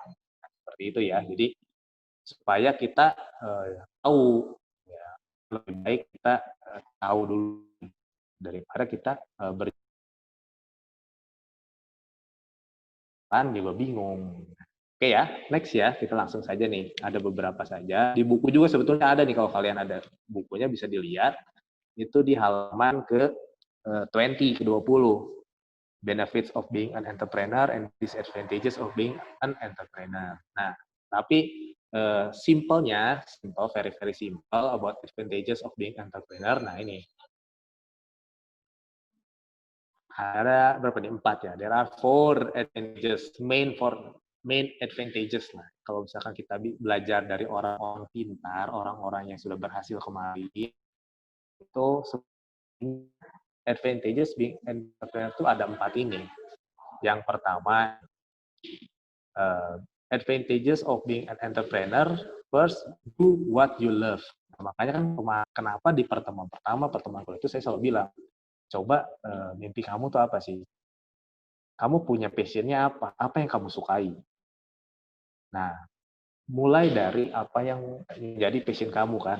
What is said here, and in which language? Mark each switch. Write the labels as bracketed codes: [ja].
[id] Nah, seperti itu ya. Jadi supaya kita tahu, ya, lebih baik kita tahu dulu daripada kita juga bingung. Oke ya, next ya, kita langsung saja nih. Ada beberapa saja. Di buku juga sebetulnya ada nih, kalau kalian ada bukunya bisa dilihat. Itu di halaman ke 20, ke 20. [en] Benefits of being an entrepreneur and disadvantages of being an entrepreneur. [id] Nah, tapi [en] simple, very very simple about advantages of being entrepreneur. [id] Nah, ini ada berapa nih? 4 ya. [en] There are 4 advantages, main advantages lah. [id] Kalau misalkan kita belajar dari orang-orang pintar, orang-orang yang sudah berhasil kemarin, itu [en] advantages being entrepreneur [id] itu ada 4 ini. Yang pertama, [en] advantages of being an entrepreneur, first, do what you love. [id] Nah, makanya kan kenapa di pertemuan kuliah itu saya selalu bilang, coba mimpi kamu tuh apa sih? Kamu punya passion-nya apa? Apa yang kamu sukai? Nah, mulai dari apa yang menjadi passion kamu kan.